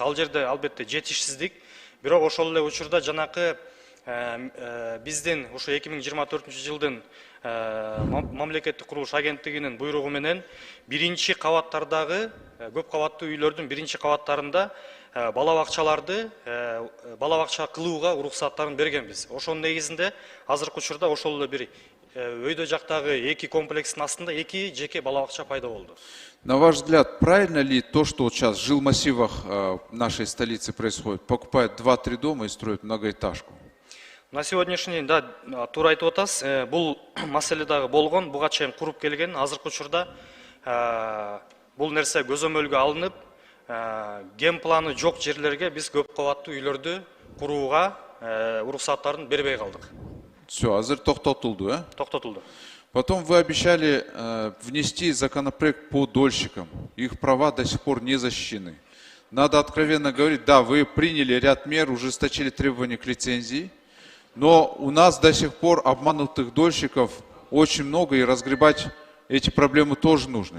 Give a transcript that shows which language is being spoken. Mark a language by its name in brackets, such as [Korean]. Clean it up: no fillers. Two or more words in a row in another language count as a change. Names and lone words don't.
[Kyrgyz] Ал жерде албетте жетишсиздик. Бирок ошол эле учурда жанакы биздин ушу 2024-жылдын мамлекеттик курулуш агенттигинин буйругу менен биринчи кабаттардагы көп кабаттуу үйлөрдүн биринчи кабаттарында бала бакча кылууга уруксаттарын бергенбиз. Ошонун негизинде азыркы учурда ошол эле бир өйдө жактагы 2 комплекстин астында 2 жеке бала бакча пайда болду. [Russian] На ваш взгляд, правильно ли то, что вот сейчас в жилмассивах нашей столицы происходит? Покупают 2-3 дома и строят многоэтажку. На сегодняшний день, [Kyrgyz] да, туура айтып атасыз. Бул маселе дагы болгон, буга чейин куруп келген. Азыркы учурда бул нерсе көзөмөлгө алынып, ген планы жок жерлерге биз көп кабаттуу үйлөрдү курууга уруксаттарын бербей калдык. Все, азыр токтотулду, а? Токтотулду. [Russian] Потом вы обещали внести законопроект по дольщикам. Их права до сих пор не защищены. Надо откровенно говорить, да, вы приняли ряд мер, ужесточили требования к лицензии, но у нас до сих пор обманутых дольщиков очень много, и разгребать эти проблемы тоже нужно.